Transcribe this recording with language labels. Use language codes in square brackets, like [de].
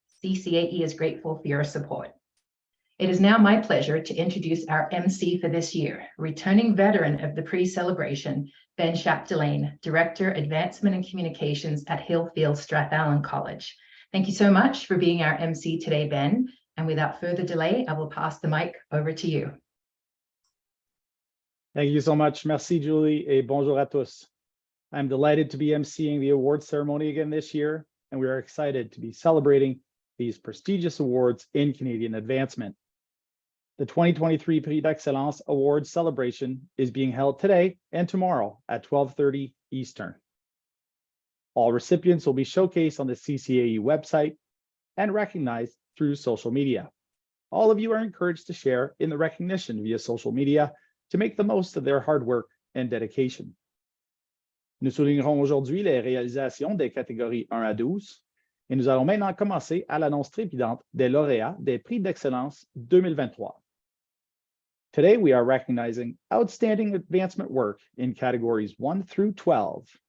[en] CCAE is grateful for your support. It is now my pleasure to introduce our MC for this year, returning veteran of the Prix celebration, Ben Chapdelaine, Director, Advancement and Communications at Hillfield Strathallan College. Thank you so much for being our MC today, Ben. And without further delay, I will pass the mic over to you. Thank you so much. [fr] Merci, Julie, et bonjour à tous. [en] I'm delighted to be emceeing the awards ceremony again this year, and we are excited to be celebrating these prestigious awards in Canadian advancement. The 2023 Prix d'Excellence Awards celebration is being held today and tomorrow at 12:30 Eastern. All recipients will be showcased on the CCAE website and recognized through social media. All of you are encouraged to share in the recognition via social media to make the most of their hard work and dedication. [fr] Nous soulignerons aujourd'hui les réalisations des catégories 1 à 12 et nous allons maintenant commencer à l'annonce trépidante des lauréats des Prix d'Excellence 2023. [en] Today, we are recognizing outstanding advancement work in categories 1 through 12.